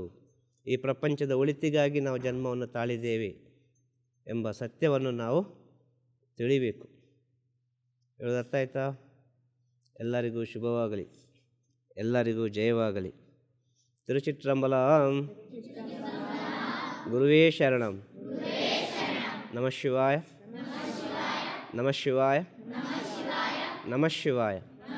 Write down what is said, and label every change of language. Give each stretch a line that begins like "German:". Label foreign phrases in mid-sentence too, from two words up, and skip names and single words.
Kannada: ಈ ಪ್ರಪಂಚದ ಒಳಿತಿಗಾಗಿ ನಾವು ಜನ್ಮವನ್ನು ತಾಳಿದ್ದೇವೆ ಎಂಬ ಸತ್ಯವನ್ನು ನಾವು ತಿಳಿಬೇಕು. ಹೇಳೋದು ಅರ್ಥ ಆಯ್ತಾ? ಎಲ್ಲರಿಗೂ ಶುಭವಾಗಲಿ, ಎಲ್ಲರಿಗೂ ಜಯವಾಗಲಿ. ತಿರುಚಿಟ್ರಂಬಲಂ.
Sanskrit: ಗುರುವೇ ಶರಣಂ. ನಮಃ ಶಿವಾಯ, ನಮಃ ಶಿವಾಯ, ನಮಃ ಶಿವಾಯ.